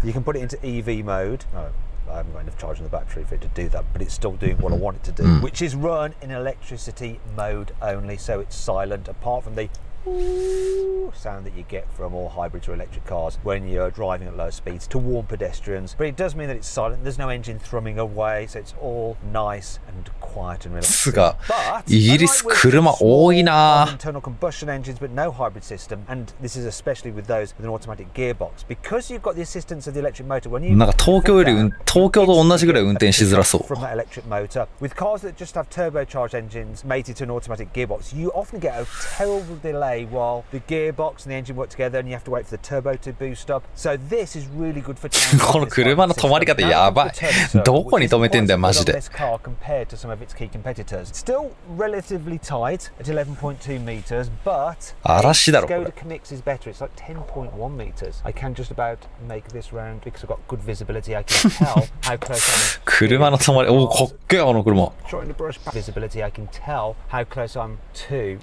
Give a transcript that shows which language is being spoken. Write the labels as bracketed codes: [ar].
[en] You can put it into EV mode. Oh, I haven't got enough charge in the battery for it to do that, but it's still doing what I want it to do, which is run in electricity mode only, so it's silent, apart from the sound that you get from all hybrids or electric cars when you're driving at low speeds to warn pedestrians. But it does mean that it's silent. There's no engine thrumming away, so it's all nice and quiet and relaxed. [ja] つがイギリス車多いな。 [en] Internal combustion engines, but no hybrid system, and this is especially with those with an automatic gearbox because you've got the assistance of the electric motor. When you [ja] なんか東京と同じぐらい運転しづらそう。 [en] From that electric motor, with cars that just have turbocharged engines mated to an automatic gearbox, you often get a terrible delay while the gearbox and the engine work together, and you have to wait for the turbo to boost up. So this is really good for [ja] この車の止まり方やばい。どこに止めてんだよマジで。 [en] compared to some of its key competitors. Still relatively tight at 11.2 meters, but Skoda Kamiq is better. It's like 10.1 meters. I can just about make this round because I've got good visibility. I can tell how close I am. [ja] 車の止まり、おおかっけえあの車。 [en] Visibility, I can tell how close I'm to.